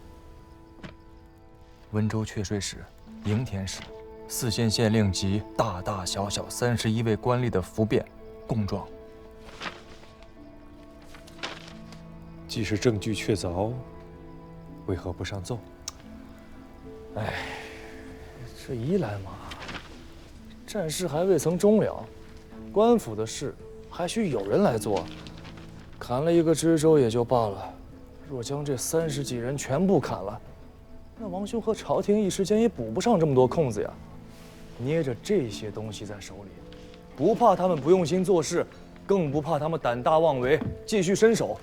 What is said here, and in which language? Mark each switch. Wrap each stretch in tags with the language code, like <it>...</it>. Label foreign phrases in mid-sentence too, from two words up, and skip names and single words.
<zh>溫州闕稅使、營田使、4縣縣令及大大小小31位官吏的符匾供狀。既是證據確鑿，為何不上奏？哎，這一來嘛，戰事還未曾終了，官府的事還需有人來做。砍了一個知州也就罷了，若將這30幾人全部砍了，那王兄和朝廷一時間也補不上這麼多空子呀。捏着這些東西在手裡，不怕他們不用心做事，更不怕他們膽大妄為，繼續伸手。</zh>